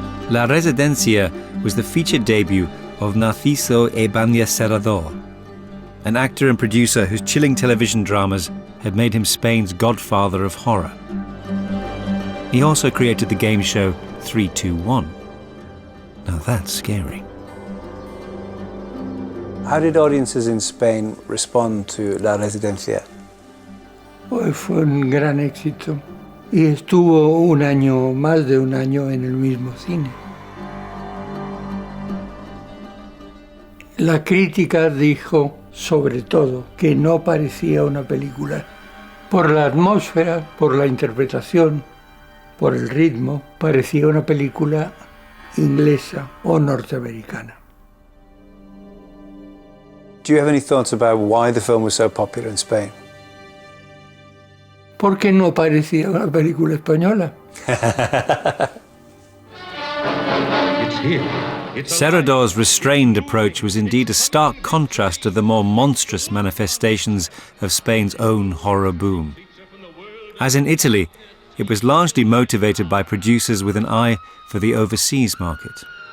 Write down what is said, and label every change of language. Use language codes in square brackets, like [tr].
[en] La Residencia was the feature debut of Narciso Ibáñez Serrador, an actor and producer whose chilling television dramas had made him Spain's godfather of horror. He also created the game show 3-2-1. Now that's scary. How did audiences in Spain respond to La Residencia? [es] Fue un gran éxito y estuvo un año, más de un año en el mismo cine. La crítica dijo, sobre todo, que no parecía una película. Por la atmósfera, por la interpretación, por el ritmo, parecía una película inglesa o norteamericana. [en] Do you have any thoughts about why the film was so popular in Spain? [es] ¿Por qué no parecía una película española? [en] Serrador's restrained approach was indeed a stark contrast to the more monstrous manifestations of Spain's own horror boom. As in Italy, it was largely motivated by producers with an eye for the overseas market.